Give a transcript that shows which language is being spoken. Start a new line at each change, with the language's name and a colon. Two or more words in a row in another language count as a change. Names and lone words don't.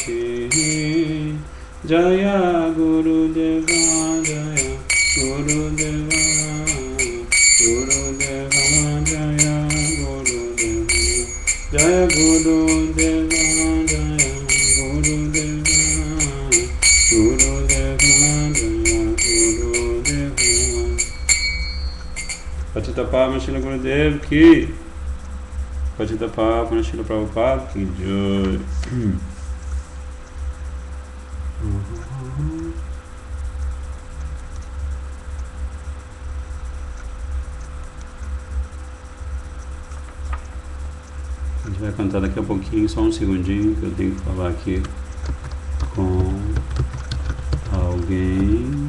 Sanskrit: जय गुरुदेव जय गुरुदेव गुरुदेव जय गुरुदेव जय गुरुदेव जय गुरुदेव गुरुदेव जय गुरुदेव पतित पावन शील गुरुदेव की पतित पावन शील प्रभुपाद की जय.
Portuguese: A gente vai cantar daqui a pouquinho, só um segundinho que eu tenho que falar aqui com alguém.